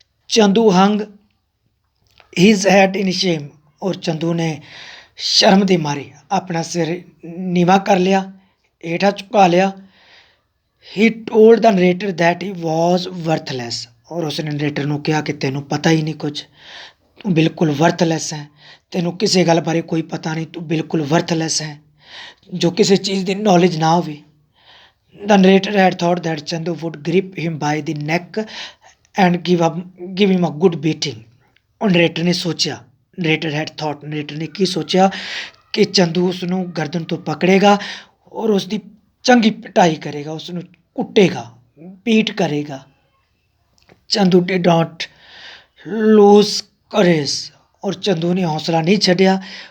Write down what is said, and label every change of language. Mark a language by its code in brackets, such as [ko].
[pa] Chandu [en] hung his head in shame, [pa] ਔਰ ਚੰਦੂ ਨੇ ਸ਼ਰਮ ਦੇ ਮਾਰੇ ਆਪਣਾ ਸਿਰ ਨੀਵਾਂ ਕਰ ਲਿਆ, ਹੇਠਾਂ ਝੁਕਾ ਲਿਆ। [en] he told the narrator that he was worthless, [pa] ਔਰ ਉਸ ਨੇ ਨਰੇਟਰ ਨੂੰ ਕਿਹਾ ਕਿ ਤੈਨੂੰ ਪਤਾ ਹੀ ਨਹੀਂ ਕੁਝ, ਤੂੰ ਬਿਲਕੁਲ ਵਰਥਲੈਸ ਹੈ, ਤੈਨੂੰ ਕਿਸੇ ਗੱਲ ਬਾਰੇ ਕੋਈ ਪਤਾ ਨਹੀਂ, ਤੂੰ ਬਿਲਕੁਲ ਵਰਥਲੈਸ ਹੈ। ਜੋ ਕਿਸੇ ਚੀਜ਼ ਦੀ ਨੌਲੇਜ ਨਾ ਹੋਵੇ। [en] The narrator had thought that Chandu would grip him by the neck and give him a good beating. [pa] और ਨਰੇਟਰ ਨੇ ਸੋਚਿਆ, ਨਰੇਟਰ ਨੇ ਕੀ ਸੋਚਿਆ ਕਿ ਚੰਦੂ ਉਸ ਨੂੰ ਗਰਦਨ ਤੋਂ ਪਕੜੇਗਾ ਔਰ ਉਸ ਦੀ ਚੰਗੀ ਪਿਟਾਈ ਕਰੇਗਾ, ਉਸ ਨੂੰ ਕੁੱਟੇਗਾ, ਬੀਟ ਕਰੇਗਾ। Chandu [en] did not lose courage, [pa] ਔਰ ਚੰਦੂ ਨੇ ਹੌਸਲਾ ਨਹੀਂ ਛੱਡਿਆ।